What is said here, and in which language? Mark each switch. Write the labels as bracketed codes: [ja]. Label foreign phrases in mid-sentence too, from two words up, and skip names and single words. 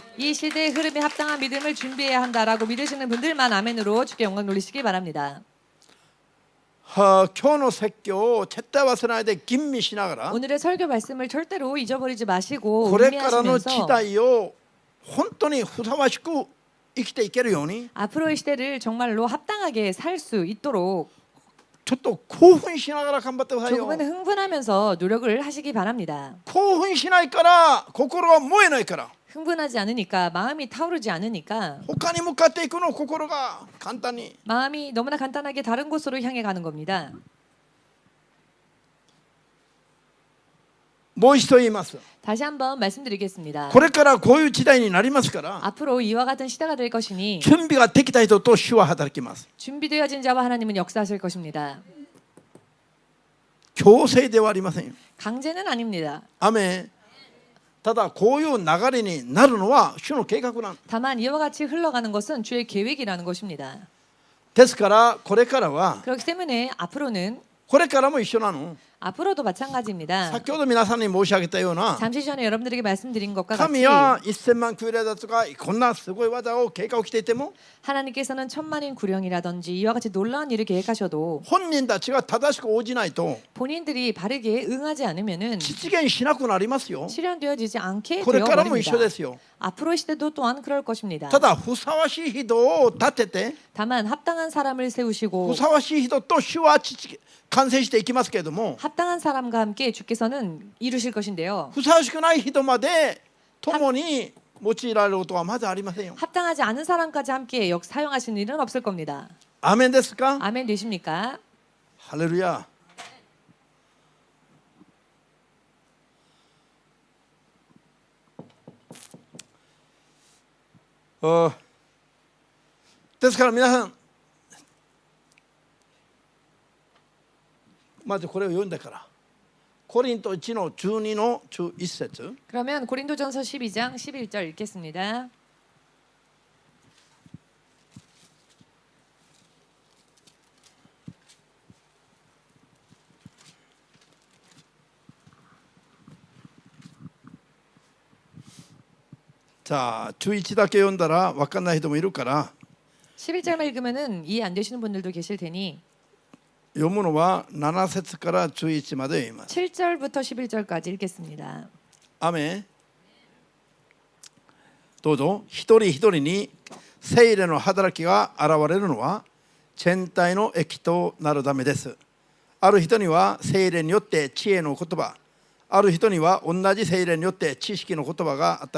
[ko] 이 시대의 흐름에 합당한 믿음을 준비해야 한다라고 믿으시는 분들만 아멘으로 주께 영광 돌리시기 바랍니다. [ja] 今日の説教を絶対忘れないで吟味しながら [ko] 오늘의 설교 말씀을 절대로 잊어버리지 마시고 [ja] これからの時 [ko] 의미하시면서 [ja] 代を本当にふさわしく生きていけるように [ko] 앞으로의 시대를 정말로 합당하게 살 수 있도록 [ja] ちょっと興奮しながら頑張ってくださいよ。 [ko] 조금은 흥분하면서 노력을 하시기 바랍니다. [ja] 興奮しないから心が燃えないから [ko] 흥분하지 않으니까 마음이 타오르지 않으니까 [ja] 他に向かっていくの心が簡単に [ko] 마음이 너무나 간단하게 다른 곳으로 향해 가는 겁니다. [ja] もう一度言います。 [ko] 다시 한번 말씀드리겠습니다. [ja] これからこういう時代になりますから [ko] 앞으로 이와 같은 시대가 될 것이니 [ja] 準備ができた人と主は働きます。 [ko] 준비되어진 자와 하나님은 역사하실 것입니다. [ja] 強制ではありませんよ。 강제는 아닙니다. アメン。ただこういう流れになるのは主の計画なん [ko] 다만 이와 같이 흘러가는 것은 주의 계획이라는 것입니다. [ja] ですからこれからは [ko] 그렇기 때문에 앞으로는 [ja] これからも一緒なの。 [ko] 앞으로도 마찬가지입니다. [ja] 先ほど皆さんに申し上げたような [ko] 잠시 전에 여러분들에게 말씀드린 것과 같이 [ja] 神は1000万クーレだとかこんなすごい技を計画していても [ko] 하나님께서는 천만인 구령이라든지 이와 같이 놀라운 일을 계획하셔도 [ja] 本人たちが正しく応じないと [ko] 본인들이 바르게 응하지 않으면은 [ja] 実現しなくなりますよ。 [ko] 실현되어지지 않게 [ja] これからも一緒で [ko] 되어버립니다. [ja] すよ。 [ko] 앞으로의 시대도 또한 그럴 것입니다. [ja] ただふさわしい人を立てて [ko] 다만 합당한 사람을 세우시고 [ja] ふさわしい人と主は完成していきますけれども [ko] 합당한 사람과 함께 주께서는 이루실 것인데요. [ja] ふさわしくない人まで共に用いられることはまずありませんよ。 [ko] 합당하지 않은 사람까지 함께 사용하시는 일은 없을 겁니다. [ja] アーメンですか？ [ko] 아멘 되십니까? [ja] ハレルヤ。ですから皆さんまずこれを読んでからコリント1の12の11節 [ko] 그러면 고린도전서 12장 11절 읽겠습니다. [ja] 자, 11 だけ読んだら分かんない人もいるから [ko] 11절만 읽으면은 이해 안 되시는 분들도 계실 테니 [ja] 読むのは7節から11まで読みます。 [ko] 7절부터 11절까지 읽겠습니다. [ja] アメン。どうぞ一人一人に聖霊の働きが現れるのは全体の益となるためです。ある人には聖霊によって知恵の言葉、ある人には同じ聖霊によって知識の言葉が与